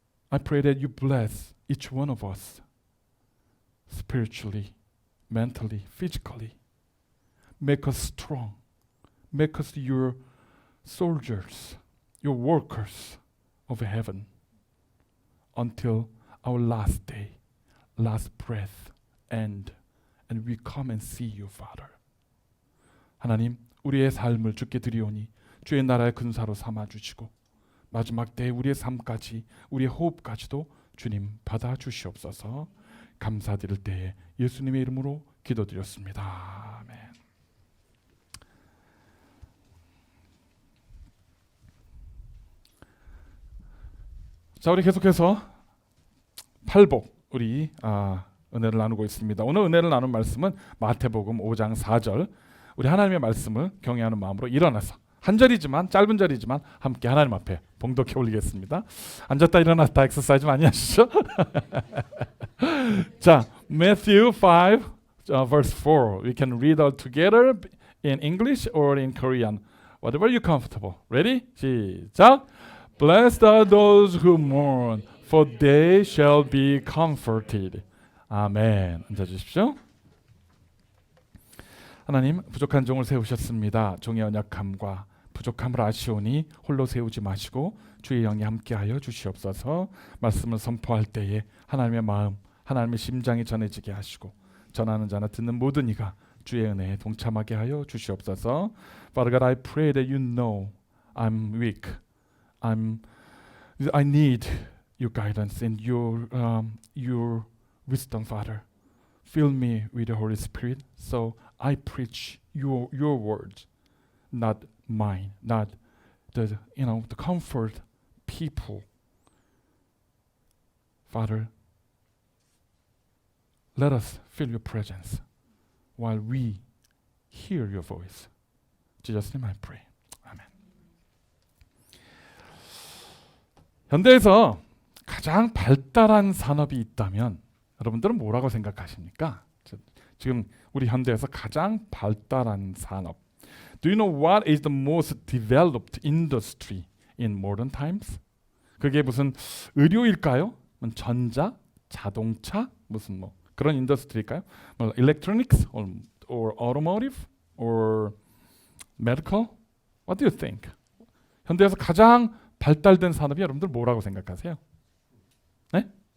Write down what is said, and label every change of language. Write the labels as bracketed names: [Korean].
[English] I pray that you bless each one of us spiritually, mentally, physically. Make us strong. Make us your soldiers, your workers of heaven until our last day, last breath end, and we come and see you, Father. [Korean] 하나님, 우리의 삶을 주께 드리오니 주의 나라의 근사로 삼아주시고 마지막 때에 우리의 삶까지, 우리의 호흡까지도 주님 받아주시옵소서. 감사드릴 때에 예수님의 이름으로 기도드렸습니다. 아멘. 자, 우리 계속해서 팔복 우리 은혜를 나누고 있습니다. 오늘 은혜를 나눈 말씀은 마태복음 5장 4절. 우리 하나님의 말씀을 경외하는 마음으로 일어나서 한 절이지만 짧은 절이지만 함께 하나님 앞에 봉독해 올리겠습니다. 앉았다 일어났다 엑서사이즈 많이 하시죠? 자, [English] Matthew 5 verse 4. We can read all together in English or in Korean. Whatever you're comfortable. Ready? [Korean] 시작. [English] Blessed are those who mourn, for they shall be comforted. [Korean] 아멘. 앉아주십시오. 하나님, 부족한 종을 세우셨습니다. 종의 연약함과 부족함을 아시오니 홀로 세우지 마시고 주의 영이 함께하여 주시옵소서. 말씀을 선포할 때에 하나님의 마음, 하나님의 심장이 전해지게 하시고 전하는 자나 듣는 모든 이가 주의 은혜에 동참하게 하여 주시옵소서. [English] Father God, I pray that you know I'm weak. I need your guidance and your wisdom, Father. Fill me with the Holy Spirit, so I preach your words, not mine, not the comfort people. Father, let us feel your presence while we hear your voice. In Jesus' name I pray. 아멘. [Korean] 현대에서 가장 발달한 산업이 있다면 여러분들은 뭐라고 생각하십니까? 지금 우리 현대에서 가장 발달한 산업. [English] Do you know what is the most developed industry in modern times? [Korean] 그게 무슨 의료일까요? 전자, 자동차, 무슨 뭐 그런 인더스트리일까요? 뭐 [English] electronics or automotive or medical? What do you think? [Korean] 현대에서 가장 발달된 산업이 여러분들 뭐라고 생각하세요? 네?